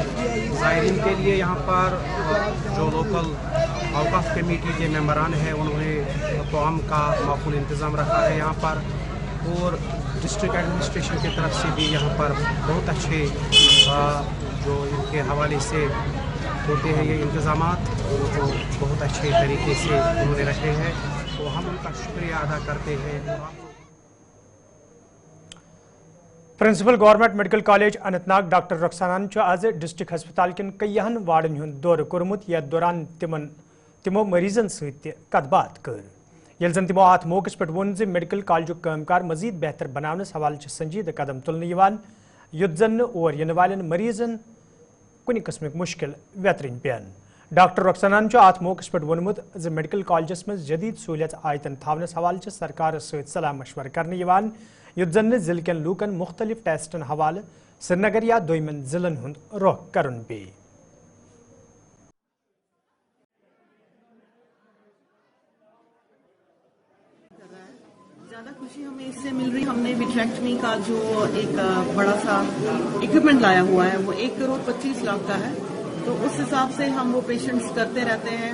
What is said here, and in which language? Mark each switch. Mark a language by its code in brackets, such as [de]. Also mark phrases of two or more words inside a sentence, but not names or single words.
[ur] زائرین کے لیے یہاں پر جو لوکل اوقاف کمیٹی کے ممبران ہیں انہوں نے طعام کا معقول انتظام رکھا ہے یہاں پر, اور [en] district administration [ur] کی طرف سے بھی یہاں پر بہت اچھے جو ان کے حوالے سے ہوتے ہیں یہ انتظامات وہ بہت اچھے طریقے سے انہوں نے رکھے ہیں, تو ہم ان کا شکریہ ادا کرتے ہیں. [ks] پرنسپل گورنمنٹ میڈیکل کالج اننت ناگ ڈاکٹر رخسانان آز [en] district hospital [ks] کن کئیہن وارڈن ہند دورہ کورمت یتھ دوران تمو مریضن ست کت بات کر, یل زن تمو ات موقع پہ وون میڈیکل کالجک کام کار مزید بہتر بناونس حوالہ سنجیدہ قدم تلن یت زن اور ین والن مریضن کن قسمک مشکل ویترن پین. ڈاکٹر رخسانان ات موقع پہ وونمت میڈیکل کالجس من جدید سہولیت آیتن تھونس حوالہ سرکار ست صلاح مشورہ کرنے یت زن ضلع کن لوکن مختلف ٹیسٹن حوالہ سری نگر یا دویمن ضلعن ہند رخ کرن پی. [ur] زیادہ خوشی ہمیں اس سے مل رہی, ہم نے وٹریکٹمی کا جو ایک بڑا سا اکوپمنٹ لایا ہوا ہے وہ 1,25,00,000 کا ہے, تو اس حساب سے ہم وہ پیشنٹس کرتے رہتے ہیں.